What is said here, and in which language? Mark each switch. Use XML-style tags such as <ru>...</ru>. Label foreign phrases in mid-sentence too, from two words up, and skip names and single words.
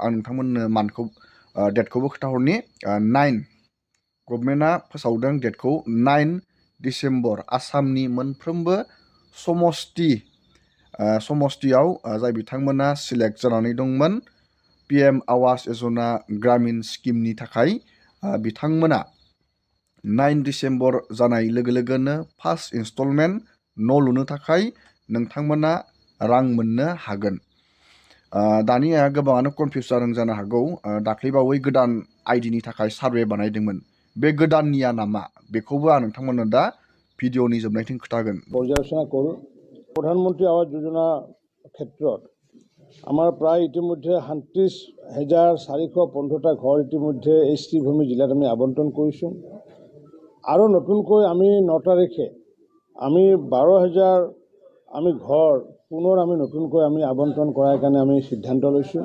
<brx>आं नोंथांमोननो मान्थखौ डेटखौबो खोन्थाहरनि 9 गभर्नमेन्टआ फोसावदों डेटखौ 9 डिसेम्बर आसामनि मोनफ्रोमबो समस्तियाव जाय बिथांमोना सिलेक्ट जानानै दंमोन PM आवास योजना ग्रामीण स्किमनि थाखाय बिथांमोना 9 डिसेम्बर जानाय लोगो लोगोनो</brx> <en>first instalment</en> <brx>न' लुनो थाखाय नोंथांमोना रां मोननो हागोन। दानिया गोबाङानो कनफिउस जादों जानो हागौ। दाख्लैबावै गोदान आइडिनि थाखाय सार्भे बानायदोंमोन। बे गोदाननिया नामा बेखौबो आं नोंथांमोननो दा ভিডিঅ'नि जोबनायथिं खोन्थागोन।</brx> <as>পৰ্যালোচনা কৰোঁ। প্ৰধানমন্ত্ৰী আৱাস যোজনাৰ ক্ষেত্ৰত আমাৰ প্ৰায় ইতিমধ্যে 37,415টা ঘৰ ইতিমধ্যে HT ভূমি জিলাত আমি আবণ্টন কৰিছোঁ। আৰু নতুনকৈ আমি 9 তাৰিখে আমি 12,000 আমি ঘৰ পুনৰ আমি নতুনকৈ আমি আবণ্টন কৰাৰ কাৰণে আমি সিদ্ধান্ত লৈছোঁ।</as>